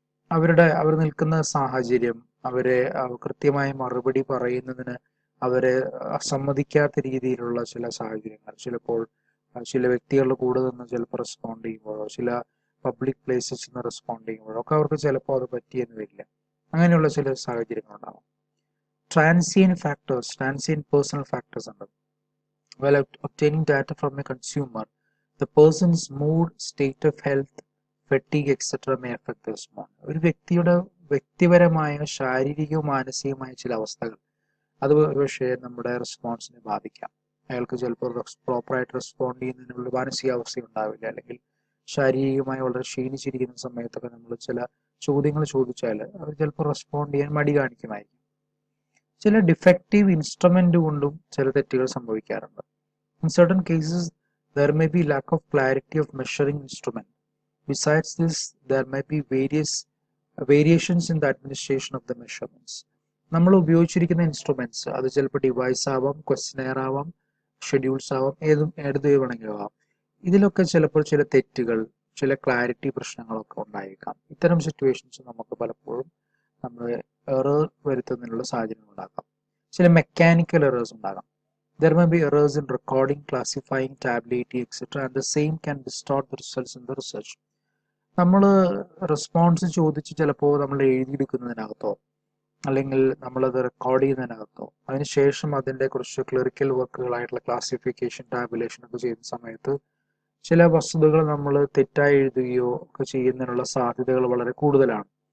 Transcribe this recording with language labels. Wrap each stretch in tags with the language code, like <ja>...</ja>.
<ml>അവർ നിൽക്കുന്ന സാഹചര്യം, അവരെ കൃത്യമായി മറുപടി പറയുന്നതിന് അവരെ സമ്മതിക്കാത്ത രീതിയിലുള്ള ചില സാഹചര്യങ്ങൾ, ചിലപ്പോൾ ചില വ്യക്തികളുടെ കൂടെ നിന്ന് ചിലപ്പോൾ റെസ്പോണ്ട് ചെയ്യുമ്പോഴോ ചില പബ്ലിക് പ്ലേസസ് നിന്ന് റെസ്പോണ്ട് ചെയ്യുമ്പോഴോ ഒക്കെ അവർക്ക് ചിലപ്പോൾ അത് പറ്റിയെന്ന് വരില്ല. അങ്ങനെയുള്ള ചില സാഹചര്യങ്ങളുണ്ടാകും. ട്രാൻസിയന്റ് പേഴ്സണൽ ഫാക്ടേഴ്സ് ഉണ്ട്.</ml> <en>While obtaining data from a consumer, the person's mood, state of health, fatigue etcetera may affect the respond.</en> <ml>ഒരു വ്യക്തിയുടെ വ്യക്തിപരമായ ശാരീരികവും മാനസികമായ ചില അവസ്ഥകൾ അത് ഒരുപക്ഷെ നമ്മുടെ റെസ്പോൺസിനെ ബാധിക്കാം. അയാൾക്ക് ചിലപ്പോൾ പ്രോപ്പറായിട്ട് റെസ്പോണ്ട് ചെയ്യുന്നതിനുള്ള മാനസികാവസ്ഥ ഉണ്ടാവില്ല, അല്ലെങ്കിൽ ശാരീരികമായി വളരെ ക്ഷീണിച്ചിരിക്കുന്ന സമയത്തൊക്കെ നമ്മൾ ചില ചോദ്യങ്ങൾ ചോദിച്ചാൽ അവർ ചിലപ്പോൾ റെസ്പോണ്ട് ചെയ്യാൻ മടി കാണിക്കുമായിരിക്കും. ചില ഡിഫക്റ്റീവ് ഇൻസ്ട്രുമെന്റ് കൊണ്ടും ചില തെറ്റുകൾ സംഭവിക്കാറുണ്ട്.</ml> <en>In certain cases there may be lack of clarity of measuring instrument. Besides this, there may be variations in the administration of the measurements.</en> <ml>നമ്മൾ ഉപയോഗിച്ചിരിക്കുന്ന ഇൻസ്ട്രുമെന്റ്സ് അത് ചിലപ്പോൾ ഡിവൈസ് ആവാം, ക്വസ്റ്റനെയർ ആവാം, ഷെഡ്യൂൾസ് ആവാം, ഏത് വേണമെങ്കിലും ആവാം. ഇതിലൊക്കെ ചിലപ്പോൾ ചില തെറ്റുകൾ, ചില ക്ലാരിറ്റി പ്രശ്നങ്ങളൊക്കെ ഉണ്ടായേക്കാം. ഇത്തരം സിറ്റുവേഷൻസ് നമുക്ക് പലപ്പോഴും നമ്മൾ എറർ വരുത്തുന്നതിനുള്ള സാഹചര്യം ഉണ്ടാക്കാം. ചില മെക്കാനിക്കൽ എറേഴ്സ് ഉണ്ടാകാം.</ml> <en>There may be errors in recording, classifying, tabulating, etc. and the same can distort the results in the research.</en> <ml>നമ്മൾ റെസ്പോൺസ് ചോദിച്ച് ചിലപ്പോൾ നമ്മൾ എഴുതിയെടുക്കുന്നതിനകത്തോ അല്ലെങ്കിൽ നമ്മളത് റെക്കോർഡ് ചെയ്യുന്നതിനകത്തോ അതിനുശേഷം അതിൻ്റെ കുറച്ച് ക്ലറിക്കൽ വർക്കുകളായിട്ടുള്ള ക്ലാസിഫിക്കേഷൻ, ടാബുലേഷൻ ഒക്കെ ചെയ്യുന്ന സമയത്ത് ചില വസ്തുതകൾ നമ്മൾ തെറ്റായി എഴുതുകയോ ഒക്കെ ചെയ്യുന്നതിനുള്ള സാധ്യതകൾ വളരെ കൂടുതലാണ്.</ml>